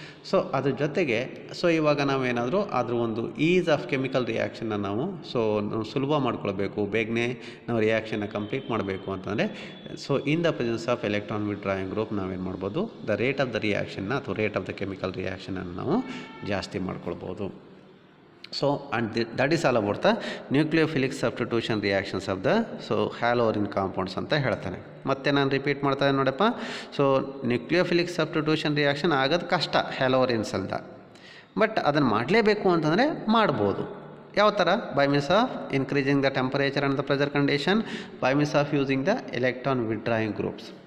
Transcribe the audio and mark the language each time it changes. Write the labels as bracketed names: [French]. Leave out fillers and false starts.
[Kannada] So ಅದ್ರ ಜೊತೆಗೆ so ಇವಾಗ ನಾವೇನಾದರೂ ಅದ್ರ ಒಂದು ಈಸ್ ಆಫ್ ಕೆಮಿಕಲ್ ರಿಯಾಕ್ಷನ್ನ ನಾವು ಸುಲಭ ಮಾಡ್ಕೊಳ್ಬೇಕು, ಬೇಗನೆ ನಾವು ರಿಯಾಕ್ಷನ್ನ ಕಂಪ್ಲೀಟ್ ಮಾಡಬೇಕು ಅಂತಂದರೆ so [English] in the presence of electron withdrawing group [Kannada] ನಾವೇನು ಮಾಡ್ಬೋದು, ದ ರೇಟ್ ಆಫ್ ದ ರಿಯಾಕ್ಷನ್ನ ಅಥವಾ ರೇಟ್ ಆಫ್ ದ ಕೆಮಿಕಲ್ ರಿಯಾಕ್ಷನನ್ನು ನಾವು ಜಾಸ್ತಿ ಮಾಡ್ಕೊಳ್ಬೋದು. [English] So and that is all about the nucleophilic substitution reactions of the halorin compounds [Kannada] ಅಂತ ಹೇಳ್ತಾನೆ. ಮತ್ತೆ ನಾನು ರಿಪೀಟ್ ಮಾಡ್ತಾ ಇದ್ದೀನಿ ನೋಡಪ್ಪ. ಸೊ ನ್ಯೂಕ್ಲಿಯೋಫಿಲಿಕ್ ಸಬ್ಸ್ಟಿಟ್ಯೂಷನ್ ರಿಯಾಕ್ಷನ್ ಆಗೋದು ಕಷ್ಟ ಹ್ಯಾಲೋರಿನ್ಸ್ ಅಲ್ದ, ಬಟ್ ಅದನ್ನು ಮಾಡಲೇಬೇಕು ಅಂತಂದರೆ ಮಾಡ್ಬೋದು. ಯಾವ ಥರ? [English] By means of increasing the temperature and the pressure condition, by means of using the electron withdrawing groups.